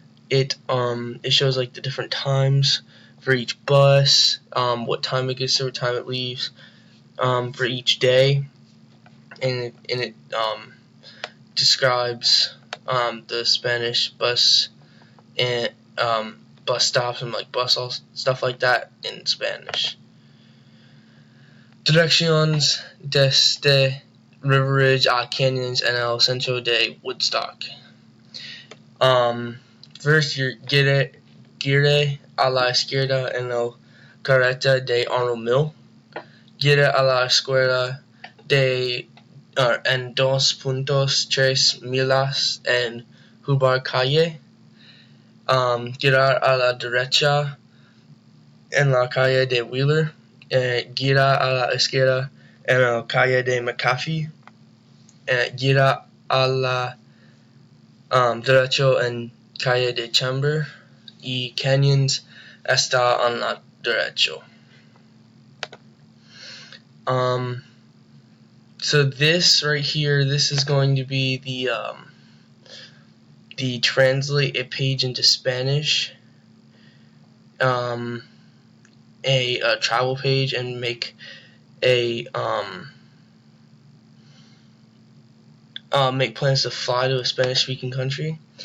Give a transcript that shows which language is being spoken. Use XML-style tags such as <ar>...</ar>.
<en>It shows like the different times for each bus, what time it gets there, what time it leaves, for each day, and it describes the Spanish bus and bus stops and like bus stuff like that in Spanish.</en> <es>Direcciones desde River Ridge a Canyons en el centro de Woodstock.</es> <en>First, you</en> <es>gire a la izquierda en el carreta de Arnold Mill. Gire a la izquierda en 2.3 millas en Hubbard Calle. Girar a la derecha en la calle de Wheeler. Gira a la izquierda en la calle de McAfee. Gira a la derecha en calle de Chamber. Y Canyons está en la derecha.</es> <en>So this right here, this is going to be the translate a page into Spanish, a travel page, and make make plans to fly to a Spanish-speaking country.</en>